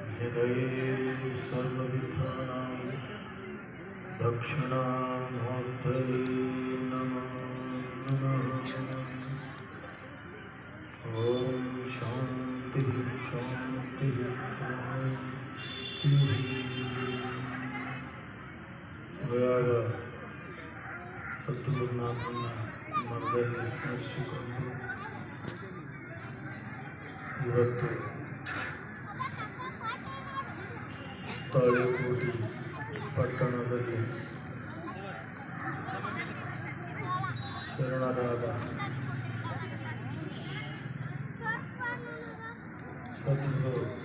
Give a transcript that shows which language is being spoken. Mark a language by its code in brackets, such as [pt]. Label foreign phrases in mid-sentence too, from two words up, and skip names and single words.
[sa] हृदये सर्वविद्यानां दक्षिणामूर्तये नमः। ओम शांति शांति शांति। [kn] ಗಯಾದ ಸದ್ಗುರುನಾಥನ ಮರದಲ್ಲಿ ಸ್ಮರಿಸಿಕೊಂಡು ಇವತ್ತು ತಾಳಿಕೋಟಿ ಪಟ್ಟಣದಲ್ಲಿ ಶರಣರಾದ ಸದ್ಗುರು